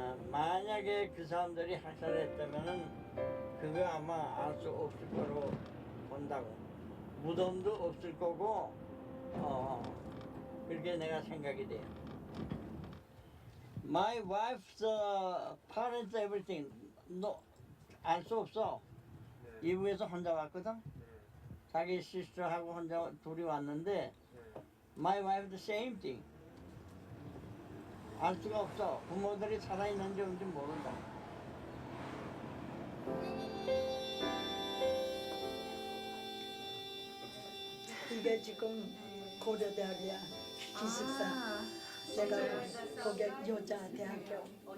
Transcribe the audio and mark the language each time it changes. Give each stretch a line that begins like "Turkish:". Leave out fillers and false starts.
Korean: 만약에 그 사람들이 학살했다면은 그거 아마 알 수 없을 거로 본다고. 무덤도 없을 거고 그렇게 내가 생각이 돼요.
English: My wife's parents, everything.
Korean: 너 알 수 없어. 이북에서 혼자 왔거든. 자기 시스터하고 혼자 둘이 왔는데
English: My wife the same thing.
Korean: 알 수가 없어. 부모들이 살아있는지 없는지 모른다. 이게 지금 고려대학이야. 기숙사. 내가 거기 여자대학교.